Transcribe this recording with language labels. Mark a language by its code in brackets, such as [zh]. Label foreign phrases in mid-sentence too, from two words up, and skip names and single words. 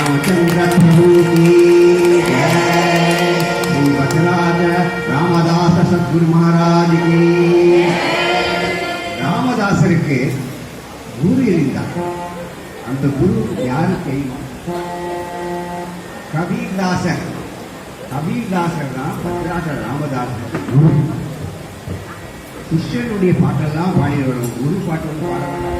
[hi] रामचंद्र प्रभु की जय। श्री वचराज रामदास सद्गुरु महाराज की। [ta] ராமதாசருக்கு குரு இருந்தார். அந்த குரு யாரு தெரியுமா? கபீர்தாசர். கபீர்தாசர் தான் பத்ராசர் ராமதாசர் குரு. சிஷ்யனுடைய பாட்டெல்லாம் பாடிடுவோம், குரு பாட்டு வந்து பாட வேண்டாம்.